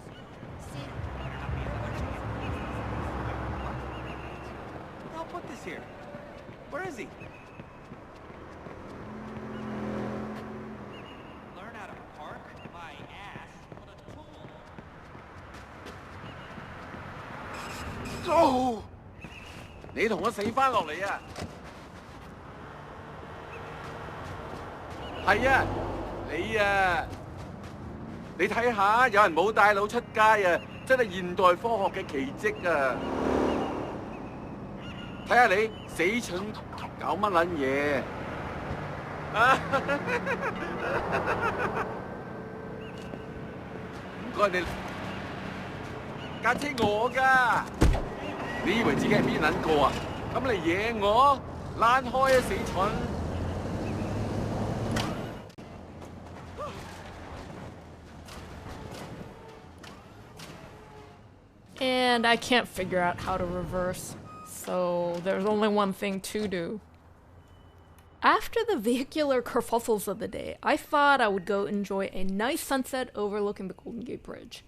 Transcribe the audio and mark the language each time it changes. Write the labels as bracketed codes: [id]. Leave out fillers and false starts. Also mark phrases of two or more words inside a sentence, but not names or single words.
[en] I'll put this here. Where is he? Learn how to park my ass on a tool. [yue] 哦！你同我死翻落嚟啊！係啊，你睇下，有人冇帶腦出街啊，真係現代科學嘅奇蹟啊！睇下你死蠢搞乜撚嘢啊！唔該你，架車我㗎。你以為自己係邊撚個啊？咁你惹我，躝開啊死蠢！ [en] And I can't figure out how to reverse, so there's only one thing to do. After the vehicular kerfuffles of the day, I thought I would go enjoy a nice sunset overlooking the Golden Gate Bridge.